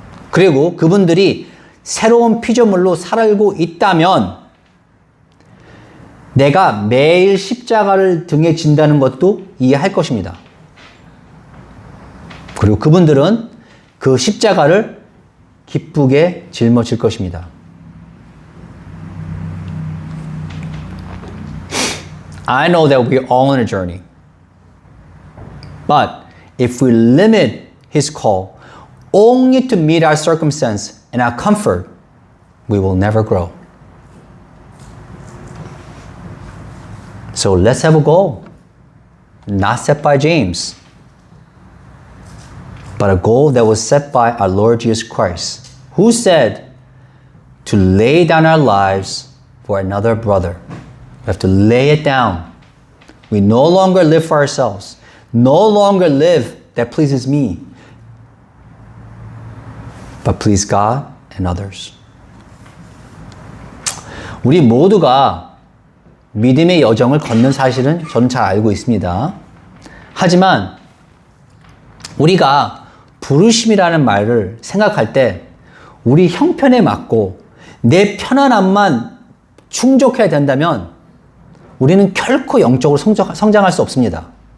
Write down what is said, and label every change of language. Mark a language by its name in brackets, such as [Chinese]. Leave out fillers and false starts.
[Korean] 그리고 그분들이 새로운 피조물로 살고 있다면 내가 매일 십자가를 등에 진다는 것도 이해할 것입니다. 그리고 그분들은 그 십자가를 기쁘게 짊어질 것입니다. [English] I know that we're all on a journey. But if we limit His call only to meet our circumstance and our comfort, we will never grow. So let's have a goal. Not set by James, but a goal that was set by our Lord Jesus Christ, who said to lay down our lives for another brother. We have to lay it down. We no longer live for ourselves. No longer live that pleases me, but please God and others. [Korean] 우리 모두가 믿음의 여정을 걷는 사실은 저는 잘 알고 있습니다. 하지만 우리가 부르심이라는 말을 생각할 때 우리 형편에 맞고 내 편안함만 충족해야 된다면 우리는 결코 영적으로 성장할 수 없습니다.